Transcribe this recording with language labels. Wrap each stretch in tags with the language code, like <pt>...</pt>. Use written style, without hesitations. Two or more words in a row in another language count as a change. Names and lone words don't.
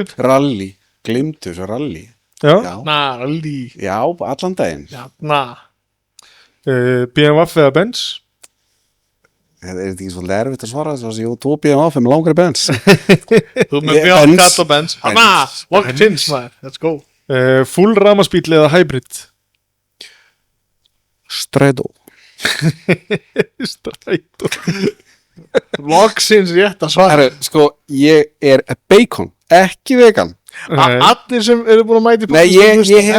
<is>rally, glimtu þessu rally. Já. Já, Rally. já, allan daginn. BMW eða Benz? Er þetta ekki svolítið erfitt að svara þessu? Ég tók BMW með langri Benz. Þú með Benz. Björn, Katt og Benz. Hanna,</is> <en>long chins,</en> <is>maður.</is> <en>Let's go.</en> <is>Full rafmagnsbíl eða hybrid? Strætó. Strætó. Loksins rétt að svara. Herru, sko, ég er bacon, ekki vegan. Nei. Allir sem eru búin að mæti Nei, ég hef</is>